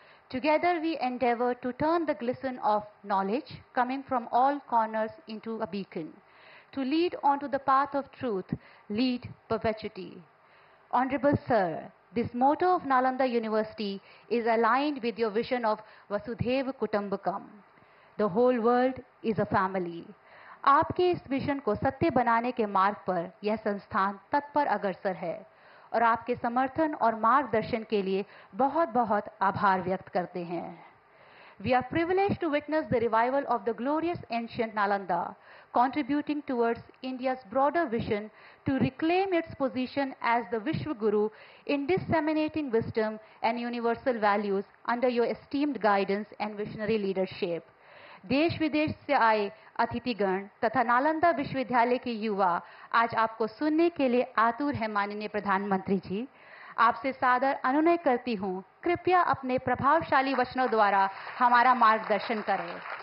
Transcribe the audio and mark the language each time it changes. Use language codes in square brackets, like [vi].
[en] Together we endeavor to turn the glisten of knowledge coming from all corners into a beacon, to lead onto the path of truth, lead perpetuity. Honorable Sir, this motto of Nalanda University is aligned with your vision of Vasudhaiva Kutumbakam. The whole world is a family. [hi] आपके इस vision को सत्य बनाने के मार्ग पर यह संस्थान तत्पर अग्रसर है और आपके समर्थन और मार्गदर्शन के लिए बहुत बहुत आभार व्यक्त करते हैं. [en] We are privileged to witness the revival of the glorious ancient Nalanda, contributing towards India's broader vision to reclaim its position as the Vishwa Guru in disseminating wisdom and universal values under your esteemed guidance and visionary leadership. [hi] देश विदेश से आए अतिथिगण तथा नालंदा विश्वविद्यालय के युवा आज आपको सुनने के लिए आतुर हैं. माननीय प्रधानमंत्री जी, आपसे सादर अनुनय करती हूँ, कृपया अपने प्रभावशाली वचनों द्वारा हमारा मार्गदर्शन करें.